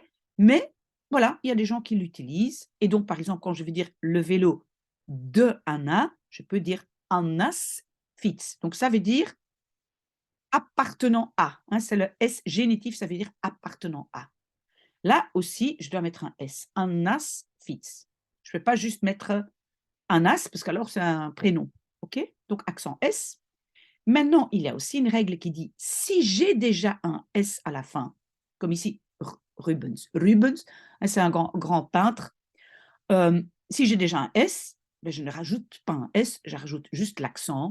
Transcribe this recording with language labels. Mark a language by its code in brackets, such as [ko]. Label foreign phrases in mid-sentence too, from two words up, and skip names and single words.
[fr] Mais voilà, il y a des gens qui l'utilisent. Et donc, par exemple, quand je veux dire le vélo de Anna, je peux dire Anna's fiets. Donc, ça veut dire appartenant à. Hein, c'est le S génitif, ça veut dire appartenant à. Là aussi, je dois mettre un S. [nl] Anna's fiets. [fr] Je ne peux pas juste mettre Annas, parce qu'alors c'est un prénom. OK? Donc, accent S. Maintenant, il y a aussi une règle qui dit si j'ai déjà un S à la fin, comme ici, Rubens. Rubens, hein, c'est un grand peintre. Si j'ai déjà un S, ben je ne rajoute pas un S, je rajoute juste l'accent.